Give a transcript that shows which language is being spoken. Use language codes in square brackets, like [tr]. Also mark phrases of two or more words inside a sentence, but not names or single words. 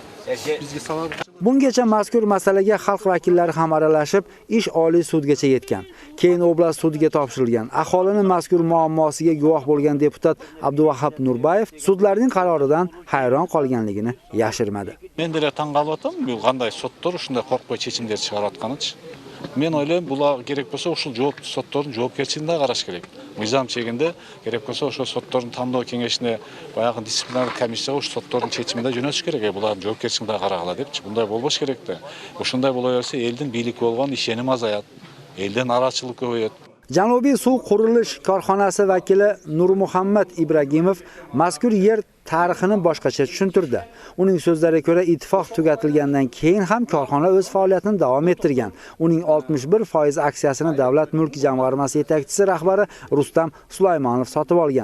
[uz] Bizga savol Bungacha mazkur masalaga xalq vakillari ham aralashib, ish Oliy sudgacha yetgan. Keyin oblast sudiga topshirilgan. Aholini mazkur muammosiga guvoh bo'lgan deputat Abduvahab Nurbayev sudlarning qaroridan hayron qolganligini yashirmadi. [ky] Men деле таң калып атам, бул кандай соттор ушундай коркпой чечимдер чыгарып атканычы. Men ойлойм, булар керек болсо ушул жооптуу соттордун жоопкерчилигине караш керек. Мыйзам чегинде керек болсо ошол соттордун тандоо кеңешине баягы дисциплинардык комиссияга ушул соттордун чечимине жөнөтүш керек. Булардын жоопкерчилигине карагыла депчи. Мындай болбош керек да. Ушундай боло берсе элдин бийликке болгон ишеним азаят. Элден нараатчылык көбөйөт. [uz] Janubiy suv qurilish korxonasi vakili Nurmuhammad Ibragimov mazkur yer tarixini boshqacha tushuntirdi. Uning so'zlariga ko'ra, ittifoq tugatilgandan keyin ham korxona o'z faoliyatini davom ettirgan. Uning 61% aksiyasini Davlat mulk jamg'armasi yetakchisi rahbari Rustam Sulaymonov sotib olgan.